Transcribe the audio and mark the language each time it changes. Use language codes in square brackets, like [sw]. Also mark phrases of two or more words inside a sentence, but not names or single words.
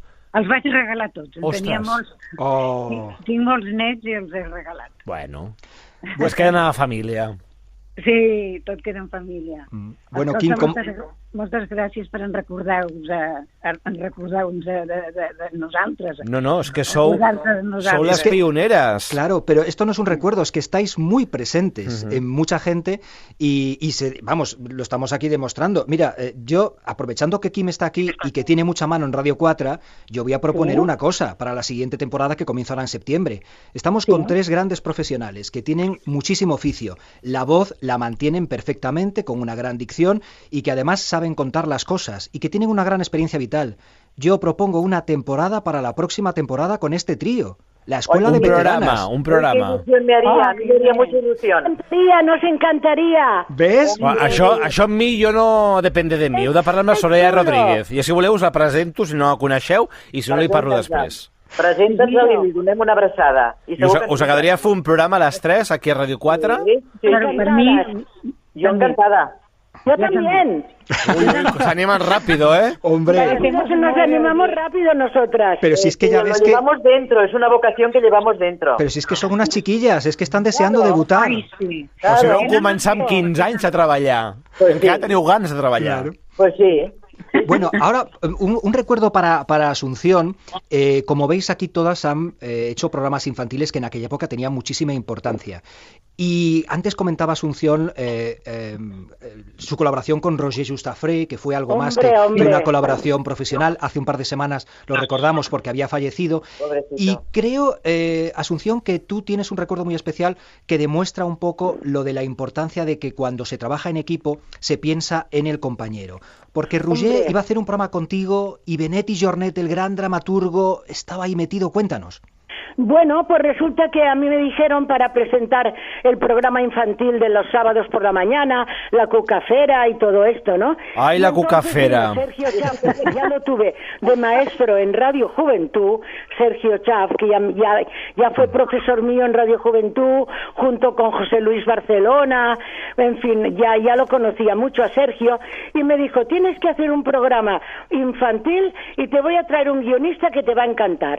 [ca] Els vaig regalar tots, en tenia molts. Tinc molts nets i els he regalat. [es] Bueno, pues [ca] queden a la família. Sí, tot queda en família. Bueno, Quim, moltes gràcies per recordar-nos de nosaltres. [es] No, es que sou las pioneras. Claro, pero esto no es un recuerdo, es que estáis muy presentes en mucha gente y lo estamos aquí demostrando. Mira, yo, aprovechando que Quim está aquí y que tiene mucha mano en Radio 4, yo voy a proponer una cosa para la siguiente temporada que comenzará en septiembre. Estamos con 3 grandes profesionales que tienen muchísimo oficio. La voz la mantienen perfectamente, con una gran dicción y que además saben contar las cosas y que tienen una gran experiencia vital. Yo propongo una temporada para la próxima temporada con este trío. La Escuela de Veteranas. Un programa. ¿Qué ilusión me haría mucha ilusión. Nos encantaría. ¿Ves? [ca] Això amb mi jo no [es] depende de mi. [ca] Heu de parlar amb la Soraya Rodríguez. I si voleu us la presento, si no la coneixeu, i si no li parlo després. Presenta'ns-la i li donem una abraçada. I us agradaria fer un programa a les 3 aquí a Radio 4? Sí, Claro, per mi... Jo encantada. [es] Yo también. Se animan rápido, ¿eh? Hombre. Nos animamos rápido nosotras. Pero si es que ya ves lo llevamos dentro, es una vocación que llevamos dentro. Pero si es que son unas chiquillas, es que están deseando debutar. [ca] Ai, sí. Però si vau començar amb 15 anys a treballar. Que ja teniu ganes de treballar. [es] Pues sí. Bueno, ahora un recuerdo para Asunción. Como veis, aquí todas han hecho programas infantiles que en aquella época tenían muchísima importancia. Y antes comentaba Asunción su colaboración con Roger Justafré, que fue algo más que una colaboración profesional. Hace un par de semanas lo recordamos porque había fallecido. Pobrecito. Y creo, Asunción, que tú tienes un recuerdo muy especial que demuestra un poco lo de la importancia de que cuando se trabaja en equipo se piensa en el compañero. Porque Roger iba a hacer un programa contigo y Benet i Jornet, el gran dramaturgo, estaba ahí metido. Cuéntanos. Bueno, pues resulta que a mí me dijeron para presentar el programa infantil de los sábados por la mañana, la Cucafera y todo esto, ¿no? ¡Ay, la Cucafera! Sergio Chaff, ya lo tuve de maestro en Radio Juventud, Sergio Chaff, que ya fue profesor mío en Radio Juventud, junto con José Luis Barcelona, en fin, ya lo conocía mucho a Sergio, y me dijo, tienes que hacer un programa infantil y te voy a traer un guionista que te va a encantar.